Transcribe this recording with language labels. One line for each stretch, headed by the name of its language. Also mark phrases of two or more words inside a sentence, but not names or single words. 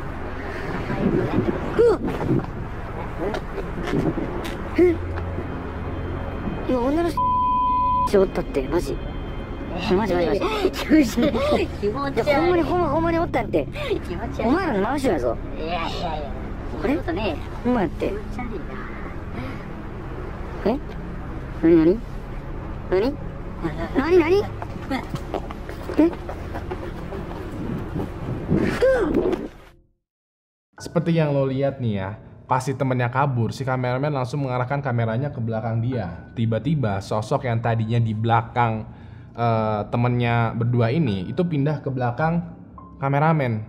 Japanese: うわっ、今女の人おったってマジマジ気持ち悪い。ほんまにおったんってお前らの真後ろやぞ。いやあれほんまやって。何
Indonesian: Seperti yang lo lihat nih ya, pas si temennya kabur, si kameramen langsung mengarahkan kameranya ke belakang dia. Tiba-tiba sosok yang tadinya di belakang temennya berdua ini itu pindah ke belakang kameramen.